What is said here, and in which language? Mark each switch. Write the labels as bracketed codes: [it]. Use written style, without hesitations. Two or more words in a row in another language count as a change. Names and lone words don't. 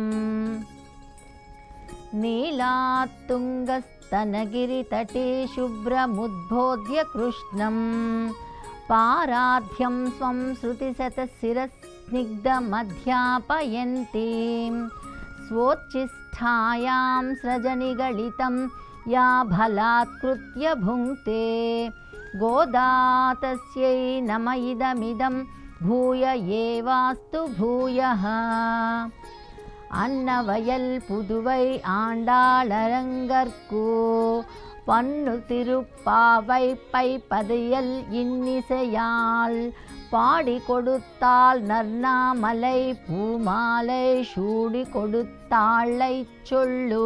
[sa] నీలాత్తుంగస్తనగిరితటే శుభ్రముద్బోధ్య కృష్ణం పారాధ్యం స్వం శృతిశతశిరస్నిగ్ధమధ్యాపయంతీం. స్వోచ్ఛిష్టాయాం సృజనిగళితం యా బలాత్కృత్య భుంక్తే గోదా తస్యై నమ ఇదమిదం భూయ ఏవాస్తు భూయః. [ta] அன்னவயல் புதுவை ஆண்டாளரங்கற்கு பன்னு திருப்பாவை பைப்பதியல் இன்னிசையால் பாடி கொடுத்தாள் நர்ணாமலை பூமாலை சூடி கொடுத்தாளை சொல்லு.